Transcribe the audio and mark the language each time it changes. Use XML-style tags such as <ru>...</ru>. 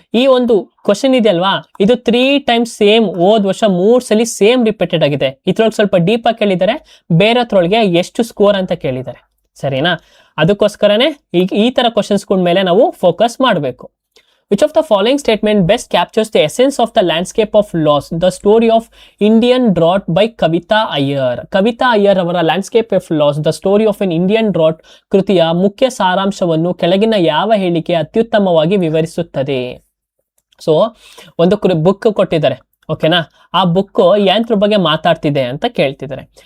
<kn>ಈ ಒಂದು ಕ್ವಶನ್ ಇದೆ ಅಲ್ವಾ, ಇದು 3 times ಸೇಮ್. ಹೋದ್ ವರ್ಷ 3 ಸಲ ಸೇಮ್ ರಿಪೀಟೆಡ್ ಆಗಿದೆ. ಇದ್ರೊಳಗೆ ಸ್ವಲ್ಪ ಡೀಪ್ ಆಗಿ ಕೇಳಿದ್ದಾರೆ, ಬೇರೆತ್ರೊಳಗೆ ಎಷ್ಟು ಸ್ಕೋರ್ ಅಂತ ಕೇಳಿದ್ದಾರೆ. ಸರಿನಾ. ಅದಕ್ಕೋಸ್ಕರನೇ ಈ ತರ ಕ್ವಶನ್ಸ್ ಮೇಲೆ ನಾವು ಫೋಕಸ್ ಮಾಡಬೇಕು.</kn> <en>Which of the following statement best captures the essence of the landscape of loss? The story of Indian drought by Kavita Iyer.</en> <kn>Kavita Iyer ಅವರ landscape of loss the story of an Indian drought ಕೃತಿಯ ಮುಖ್ಯ ಸಾರಾಂಶವನ್ನು ಕೆಳಗಿನ ಯಾವ ಹೇಳಿಕೆ ಅತ್ಯುತ್ತಮವಾಗಿ ವಿವರಿಸುತ್ತದೆ? So ಒಂದು ಬುಕ್ ಕೊಟ್ಟಿದ್ದಾರೆ. ಓಕೆನಾ. ಆ ಬುಕ್ ಯಂತ್ರ ಬಗ್ಗೆ ಮಾತಾಡ್ತಿದೆ ಅಂತ ಕೇಳ್ತಿದ್ದಾರೆ.</kn>